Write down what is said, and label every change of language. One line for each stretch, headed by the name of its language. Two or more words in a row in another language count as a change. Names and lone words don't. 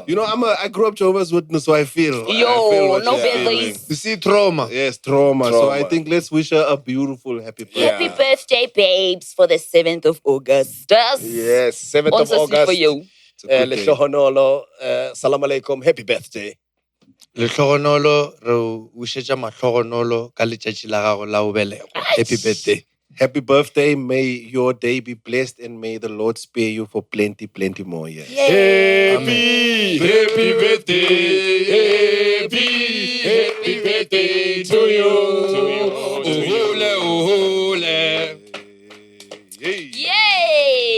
English: You know, I grew up Jehovah's Witness, so I feel. Yo, no she's bad feeling. days. You see, trauma. Yes, trauma. So I think let's wish her a beautiful happy birthday. Happy birthday, babes, for the 7th of August. Yes, 7th of Also August. for you. Lehlohonolo,
Arabic: السلام عليكم,
English: happy birthday.
Northern Sotho: Lehlohonolo, re wishetša mahlohonolo ka letšatši la gago la bobelego.
English: Happy birthday. Happy birthday. May your day be blessed and may the Lord spare you for plenty more years. Happy birthday. Happy birthday to you. Yay!